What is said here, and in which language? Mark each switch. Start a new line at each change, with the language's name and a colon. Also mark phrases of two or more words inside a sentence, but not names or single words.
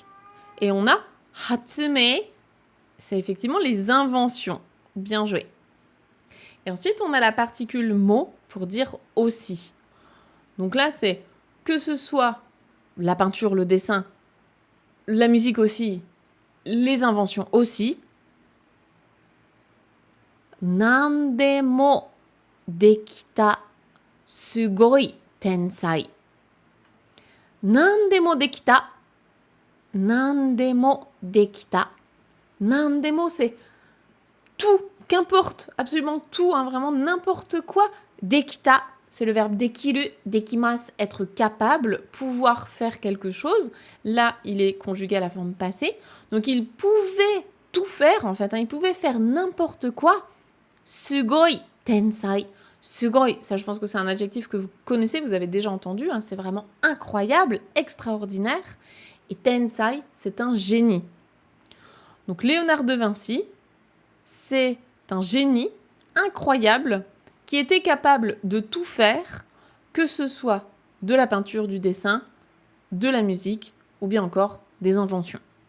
French: Et on a hatsume, c'est effectivement les inventions. Bien joué. Et ensuite, on a la particule mo pour dire aussi. Donc là, c'est que ce soit la peinture, le dessin, la musique aussi, les inventions aussi.
Japanese: 何でもできたすごい天才. 何でもできた。何でもできた.
French: Nandemo, c'est tout, qu'importe, absolument tout, hein, vraiment n'importe quoi. Dekita, c'est le verbe
Japanese: できる、できます,
French: être capable, pouvoir faire quelque chose. Là, il est conjugué à la forme passée. Donc, il pouvait tout faire, en fait. Hein, il pouvait faire n'importe quoi.
Japanese: すごい天才.
French: Sugoi, ça je pense que c'est un adjectif que vous connaissez, vous avez déjà entendu. Hein, c'est vraiment incroyable, extraordinaire. Et tensai, c'est un génie. Donc, Léonard de Vinci, c'est un génie incroyable qui était capable de tout faire, que ce soit de la peinture, du dessin, de la musique ou bien encore des inventions.